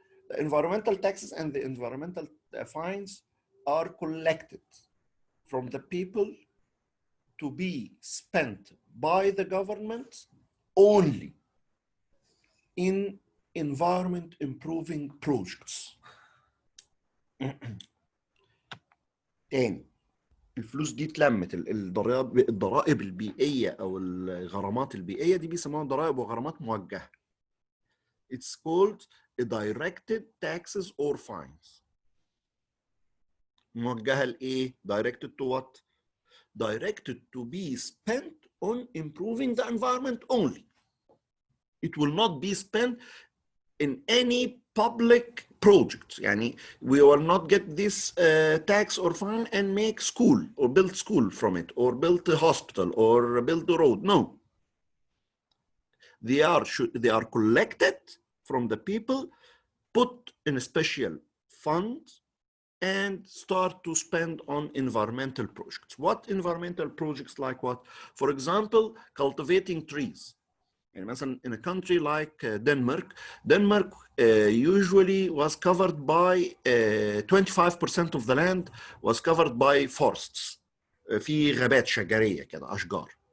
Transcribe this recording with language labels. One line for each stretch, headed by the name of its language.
English: The environmental taxes and the environmental fines are collected from the people to be spent by the government only in environment improving projects.
Arabic: تاني، الفلوس دي اتلمت، الضرائب البيئية أو الغرامات البيئية دي بيسموها ضرائب وغرامات موجهة.
English: It's called a directed taxes or fines.
Arabic: موجهة لإيه؟
English: Directed to what? Directed to be spent on improving the environment only. It will not be spent in any public project.
Arabic: يعني
English: we will not get this tax or fine and make school or build school from it or build a hospital or build a road. No. They are collected from the people, put in a special fund, and start to spend on environmental projects. What environmental projects like what? For example, cultivating trees. And in a country like Denmark usually was covered by 25% of the land was covered by forests.
Arabic: في غابات شجرية كده، أشجار.